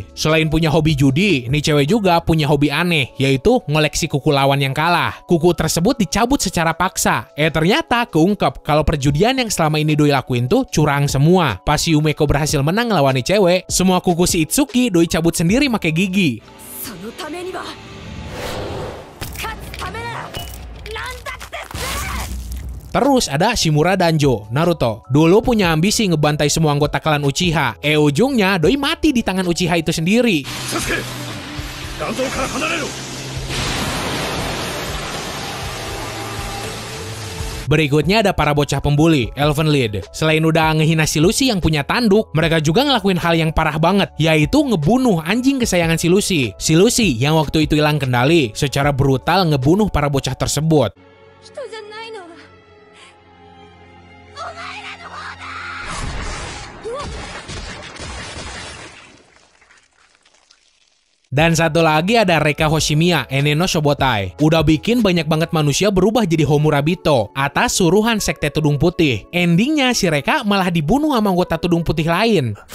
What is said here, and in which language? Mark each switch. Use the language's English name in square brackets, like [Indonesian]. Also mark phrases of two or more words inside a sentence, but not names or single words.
[Indonesian] Selain punya hobi judi, nih cewek juga punya hobi aneh, yaitu ngoleksi kuku lawan yang kalah. Kuku tersebut dicabut secara paksa. Ternyata keungkap kalau perjudian yang selama ini Doi lakuin tuh curang semua. Pas si Yumeko berhasil menang lawan nih cewek, semua kuku si Itsuki Doi cabut sendiri pakai gigi. [Japanese] そのためには勝つためなら何だってする。 [Indonesian] Terus ada Shimura Danjo, Naruto. Dulu punya ambisi ngebantai semua anggota klan Uchiha. Ujungnya doi mati di tangan Uchiha itu sendiri. [Japanese] Sasuke, 団蔵から離れろ。 [Indonesian] Berikutnya ada para bocah pembuli, Elfen Lied. Selain udah ngehina si Lucy yang punya tanduk, mereka juga ngelakuin hal yang parah banget, yaitu ngebunuh anjing kesayangan si Lucy. Si Lucy yang waktu itu hilang kendali, secara brutal ngebunuh para bocah tersebut. [Japanese] 人じゃないのはお前らの方だ。うわっ。 [Indonesian] Dan satu lagi ada Reika Hoshimiya, Eneno Shobotai. Udah bikin banyak banget manusia berubah jadi Homurabito atas suruhan Sekte Tudung Putih. Endingnya si Reika malah dibunuh sama anggota Tudung Putih lain.